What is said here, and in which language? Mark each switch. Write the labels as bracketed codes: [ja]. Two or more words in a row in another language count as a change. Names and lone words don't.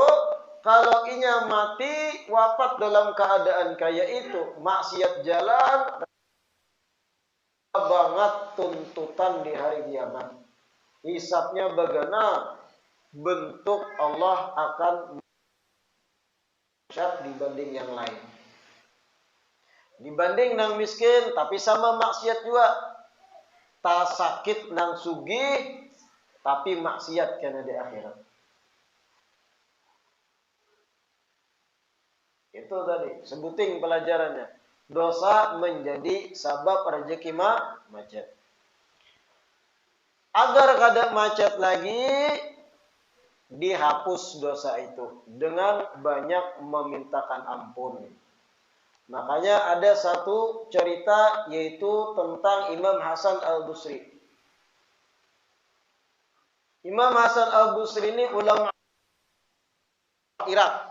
[bjn] Kalau inya mati wafat dalam keadaan kayak itu, maksiat jalan banget tuntutan di hari kiamat. [id] Hisabnya bagaimana? Bentuk Allah akan dibanding yang lain. [bjn] Dibanding nang miskin tapi sama maksiat juga. Ta sakit nang sugih tapi maksiat kena di akhirat. [id] Itu tadi, sebuting pelajarannya. Dosa menjadi sabab rezeki macet. [bjn] Agar kada macet lagi, [id] dihapus dosa itu dengan banyak memintakan ampun. Makanya ada satu cerita yaitu tentang Imam Hasan Al-Basri. Imam Hasan Al-Basri ini ulama Irak.